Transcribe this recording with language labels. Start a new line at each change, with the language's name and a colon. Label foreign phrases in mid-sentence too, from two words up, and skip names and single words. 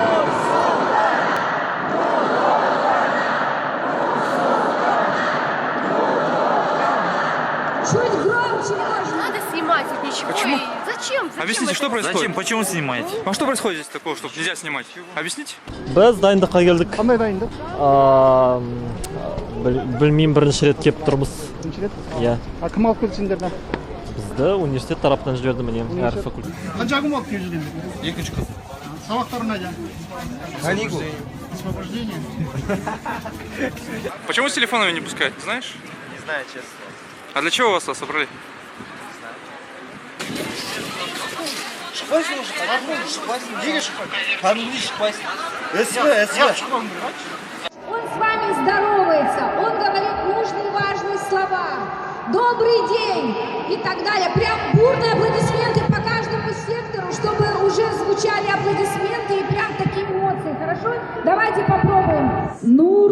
Russian: Чуть громче можно. Надо снимать тут ничего. Почему? Зачем? Объясните, что происходит? Зачем? Почему снимаете? А что происходит здесь такого, что нельзя снимать? Объясните?
Kazakh: Біз дайындыққа келдік. Қандай дайындық? Білмеймін, бірінші рет келіп тұрмыз. Бірінші рет? Иә. Кім алып келді сендерді? Бізді университет тарапынан жіберді міне, әр факультет. Қанша күн алып келіп жүрген? Екінші қыз. Сабақтар қайда? Каникул.
Russian: Освобождение? Почему с телефонами не пускают, знаешь? Не знаю, честно. А для чего вас собрали?
Kazakh: Шықпайсың, шықпайсың. Неге шықпайсың? Кәдімгідей шықпайсың. СВ.
Russian: Он с вами здоровается, он говорит нужные важные слова. Добрый день и так далее. Прям бурные аплодисменты по каждому сектору, чтобы уже звучали аплодисменты и прям такие эмоции. Хорошо? Давайте попробуем. Ну,